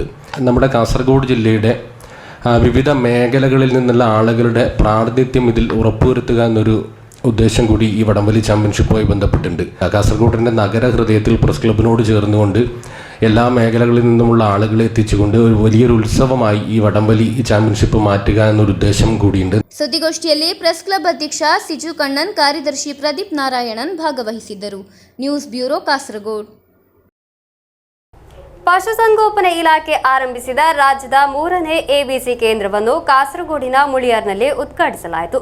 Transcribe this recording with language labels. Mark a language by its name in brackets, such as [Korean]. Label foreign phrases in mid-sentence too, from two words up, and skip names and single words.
[Malayalam] നമ്മുടെ കാസർഗോഡ് ജില്ലയുടെ വിവിധ മേഖലകളിൽ നിന്നുള്ള ആളുകളുടെ പ്രാതിനിധ്യം ഇതിൽ ഉറപ്പുവരുത്തുക എന്നൊരു ഉദ്ദേശം കൂടി ഈ വടംവലി ചാമ്പ്യൻഷിപ്പുമായി ബന്ധപ്പെട്ടുണ്ട്. കാസർഗോഡിൻ്റെ നഗരഹൃദയത്തിൽ പ്രസ് ക്ലബിനോട് ചേർന്നുകൊണ്ട് എല്ലാ മേഖലകളിൽ നിന്നുമുള്ള ആളുകളെ എത്തിച്ചുകൊണ്ട് ഒരു വലിയൊരു ഉത്സവമായി ഈ വടംവലി ചാമ്പ്യൻഷിപ്പ് മാറ്റുക എന്നൊരു ഉദ്ദേശം കൂടിയുണ്ട്. [Kannada] ಸುದ್ದಿಗೋಷ್ಠಿಯಲ್ಲಿ ಪ್ರೆಸ್ ಕ್ಲಬ್ ಅಧ್ಯಕ್ಷ ಸಿಜು ಕಣ್ಣನ್, ಕಾರ್ಯದರ್ಶಿ ಪ್ರದೀಪ್ ನಾರಾಯಣನ್ ಭಾಗವಹಿಸಿದ್ದರು. ನ್ಯೂಸ್ ಬ್ಯೂರೋ, ಕಾಸರಗೋಡು. ಪಶುಸಂಗೋಪನೆ ಇಲಾಖೆ ಆರಂಭಿಸಿದ ರಾಜ್ಯದ 3ನೇ ಎಬಿಸಿ ಕೇಂದ್ರವನ್ನು ಕಾಸರಗೋಡಿನ ಮುಳಿಯಾರ್ನಲ್ಲಿ ಉದ್ಘಾಟಿಸಲಾಯಿತು.